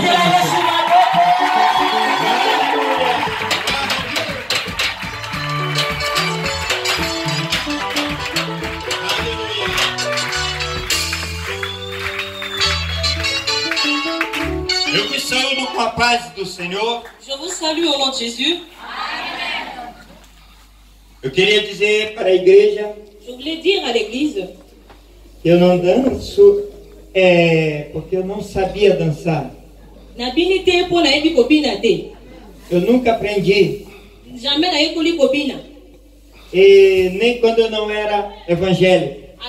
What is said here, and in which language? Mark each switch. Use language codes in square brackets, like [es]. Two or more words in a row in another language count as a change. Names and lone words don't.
[fr] Je vous salue [pt] com a paz do Senhor. [fr] Je vous salue au nom de Jésus. [pt] Eu queria dizer para a igreja. [fr] Je voulais dire à l'église. [pt] Eu não danço porque eu não sabia dançar. Eu nunca aprendi. E nem quando eu não era evangélico.